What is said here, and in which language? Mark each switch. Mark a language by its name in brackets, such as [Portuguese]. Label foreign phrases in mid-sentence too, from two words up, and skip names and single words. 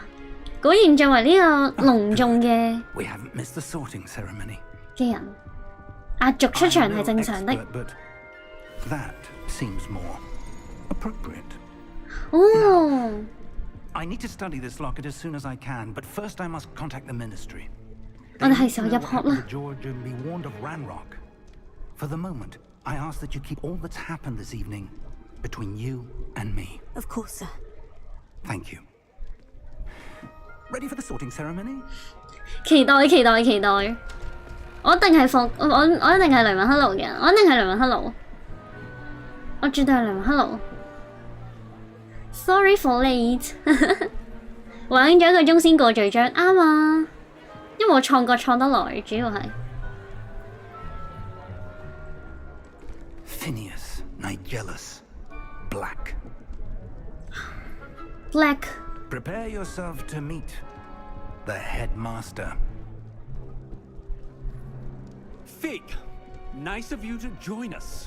[Cantonese] 果然作為呢個隆重嘅人，壓軸出場係正常的。哦。 [English] I need to study this locket as soon as I can, but first I must contact the ministry. [Cantonese] 我哋係時候入學啦。 [English] For the moment, I ask that you keep all that's happened this evening between you and me. Of course, sir. Thank you. Ready for the sorting ceremony? [Cantonese] 期待！我一定係雷文克勞嘅，我絕對係雷文克勞。 [English] Sorry for late [Cantonese] 玩咗1個鐘先過序章，啱啊！因為我創國創得耐，主要係。 [English] Phineas, Nigellus, Black. Prepare yourself to meet the headmaster. Fig, nice of you to join us.